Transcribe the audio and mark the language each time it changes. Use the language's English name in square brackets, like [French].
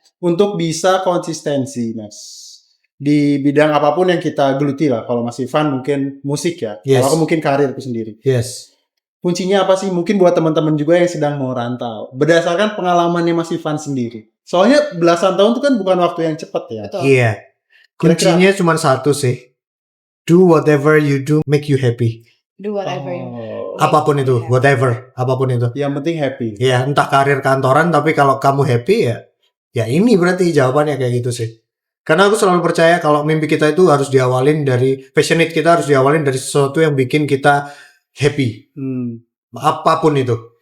[Indonesian] Untuk bisa konsistensi, Mas. Di bidang apapun yang kita geluti lah. Kalau Mas Ivan mungkin musik ya. [English] Yes. [Indonesian] Kalau aku mungkin karirku sendiri. [English] Yes. [Indonesian] Kuncinya apa sih? Mungkin buat teman-teman juga yang sedang mau rantau. Berdasarkan pengalamannya Mas Ivan sendiri. Soalnya belasan tahun itu kan bukan waktu yang cepat ya. Betul. Iya. Kuncinya cuma satu sih. [English] Do whatever you do make you happy. Do whatever you [Indonesian] Apapun itu, whatever, apapun itu. Yang penting happy. Ya, entah karir kantoran tapi kalau kamu happy ya ini berarti jawabannya kayak gitu sih. Karena aku selalu percaya kalau mimpi kita itu harus diawalin dari passionate, kita harus diawalin dari sesuatu yang bikin kita happy. Apapun itu.